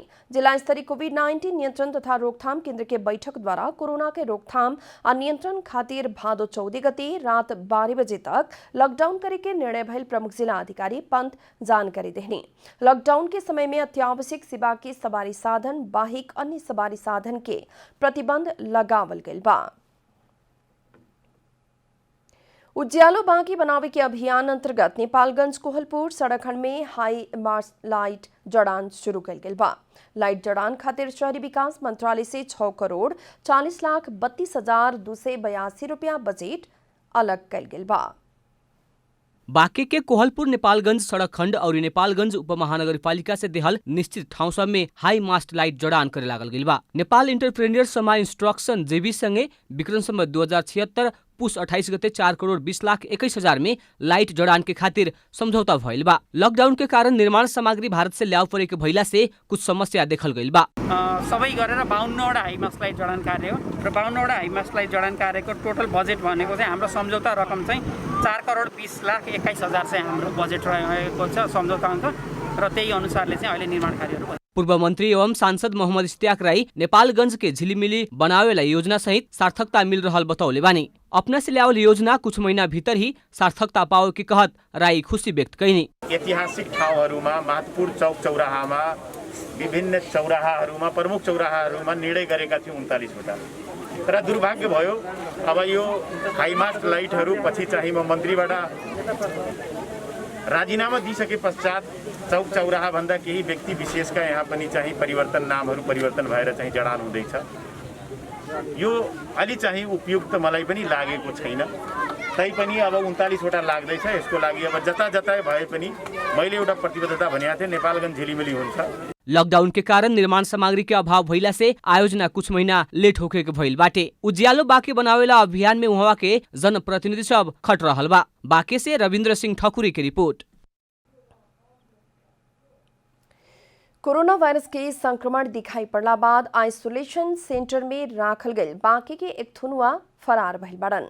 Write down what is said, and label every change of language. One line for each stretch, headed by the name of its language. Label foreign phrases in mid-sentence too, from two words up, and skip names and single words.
Bhojpuri: जिला स्तरीय कोविड-19 नियंत्रण तथा रोकथाम केंद्र के बैठक द्वारा कोरोना के रोकथाम और नियंत्रण खातिर भादो 14 गते रात 12 बजे तक लॉकडाउन करे के निर्णय भइल प्रमुख जिला अधिकारी पंत जानकारी देहनी। लॉकडाउन के समय में अत्यावश्यक सेवा के सवारी साधन बाहिक अन्य सवारी साधन के प्रतिबंध लगावल गइल बा। उज्यालो बाँकी बनावे के अभियान अंतर्गत नेपालगंज कोहलपुर सड़क खंड में
English: high mast light
Bhojpuri: जड़ान शुरू कल गेल बा। लाइट जड़ान खातिर शहरी विकास मंत्रालय से 6 करोड़ 40,32,282 रुपया बजट अलग कल गेल बा। बाँके के कोहलपुर नेपालगंज सड़क खंड और नेपालगंज उपमहानगरपालिका से देहल निश्चित ठाउँ सब में
English: high mast light
Bhojpuri: जड़ान करे लागल गइल बा। नेपाल इंटरप्रेन्योर समा इंस्ट्रक्शन जेबी संगे विक्रम संवत 2076 पुस 28 गते 4 करोड़ 20,21,000 में लाइट जड़ान के खातिर समझौता भइल बा। लॉकडाउन के कारण निर्माण सामग्री भारत से ल्याउ परे के भइला से कुछ समस्या देखल गइल बा।
Nepali: सबै गरेर 52वटा
English: highmast light
Nepali: जडान कार्य हो र 52वटा
English: highmast light
Nepali: जडान कार्यको
English: total budget
Nepali: भनेको चाहिँ हाम्रो सम्झौता रकम चाहिँ 4 करोड़ 20,21,000 चाहिँ हाम्रो बजेट रहेको छ सम्झौता अङ्क र त्यही अनुसारले चाहिँ अहिले निर्माण कार्यहरू।
Bhojpuri: पूर्व मंत्री एवं सांसद मोहम्मद इश्तियाक राई नेपालगंज के झिलिमिली बनावेला योजना सहित सार्थकता मिल रहल बतौले बानी। अपना से ल्यावल योजना कुछ महीना भीतर ही सार्थकता पाओ की कहत राई खुशी व्यक्त कैनी।
Nepali: ऐतिहासिक ठाउँहरूमा महत्वपूर्ण चौक चौराहामा विभिन्न चौराहाहरूमा प्रमुख चौराहाहरूमा निर्णय गरेका थियौं 39वटा। तर दुर्भाग्य भयो अब यो
English: highmast lightहरू
Nepali: पछि चाहिँ म मन्त्रीबाट राजीनामा दिइसके पश्चात चौक चौराहा भन्दा केही व्यक्ति विशेषका यहाँ पनि चाहिँ परिवर्तन नामहरू परिवर्तन भएर चाहिँ जडान हुँदैछ। यो अलि चाहिँ उपयुक्त मलाई पनि लागेको छैन। तैपनि अब 39वटा लाग्दैछ। यसको लागि अब जता जता भए पनि मैले एउटा प्रतिबद्धता भनेको थिएँ नेपालगञ्ज झिलिमिली हुन्छ।
Bhojpuri: लॉकडाउन के कारण निर्माण सामग्री के अभाव भइला से आयोजना कुछ महीना लेट होके के भइल बाटे। उज्यालो बाँके बनावेला अभियान में उहाँ के जनप्रतिनिधि सब खट रहल बा। बाँके से रविन्द्र सिंह ठकुरी की रिपोर्ट। कोरोना वायरस के संक्रमण दिखाई पड़ला बाद
English: isolation center
Bhojpuri: में राखल गई बाँके के एक थुनुआ फरार भइल बाड़न।